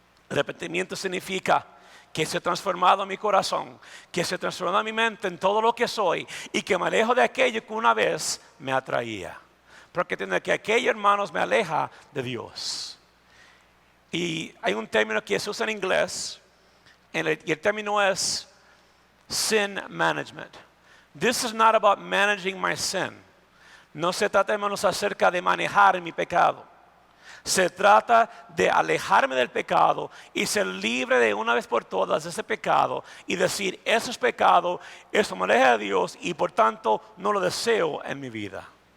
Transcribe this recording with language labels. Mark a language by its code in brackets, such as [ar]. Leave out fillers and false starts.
[es] Arrepentimiento significa que se ha transformado mi corazón, que se ha transformado mi mente en todo lo que soy y que me alejo de aquello que una vez me atraía. Porque tiene que aquello, hermanos, me aleja de Dios. Y hay un término que se usa en inglés, y el término es sin management. [en] This is not about managing my sin. [es] No se trata, hermanos, acerca de manejar mi pecado. Se trata de alejarme del pecado y ser libre de una vez por todas de ese pecado y decir, eso es pecado, eso me aleja de Dios y por tanto no lo deseo en mi vida.